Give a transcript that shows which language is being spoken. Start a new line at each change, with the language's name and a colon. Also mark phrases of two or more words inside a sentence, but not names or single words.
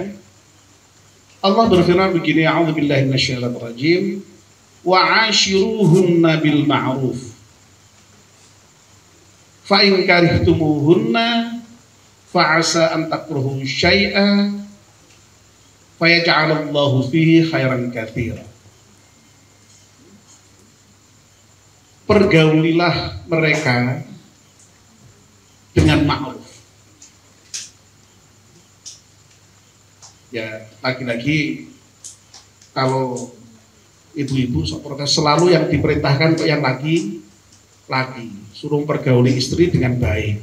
Indonesian: Allah berfirman begini,
Arabic: أعوذ بالله من الشيطان الرجيم، وعاشروهن بالمعروف فإن كرهتموهن فعسى أن تكرهوا شيئا فيجعل الله فيه خيرا كثيرا.
Indonesian: Pergaulilah mereka dengan ma'ruf. Ya, lagi-lagi kalau ibu-ibu protes selalu yang diperintahkan untuk yang laki suruh pergauli istri dengan baik.